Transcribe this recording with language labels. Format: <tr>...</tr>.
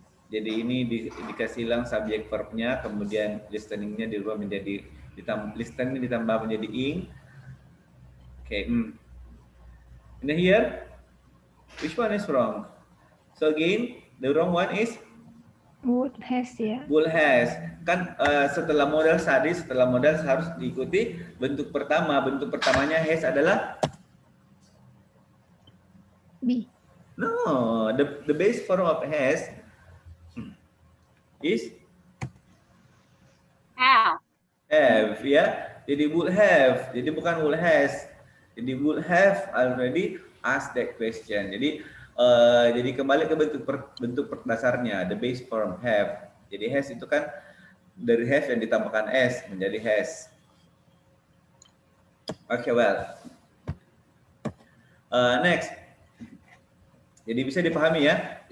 <id>Jadi ini dikasih hilang subject verbnya, kemudian listeningnya dirubah menjadi listening ditambah menjadi ing.</id> <en>Okay. And here, which one is wrong? So again, the wrong one is Would has ya. would has.</en> <id>Kan setelah modal tadi, setelah modal harus diikuti bentuk pertama. Bentuk pertamanya has adalah</id> <en>Be. no, the base form of has is have ya. Jadi would have.</en> <id>Jadi bukan</id> <en>would has. Jadi would have already asked that question.</en> <id>Jadi kembali ke bentuk dasarnya,</id> <en>the base form have.</en> <id>Jadi has itu kan dari have yang ditambahkan s menjadi has.</id> <en>Okay, well. Next.</en> <id>Jadi bisa dipahami ya.</id>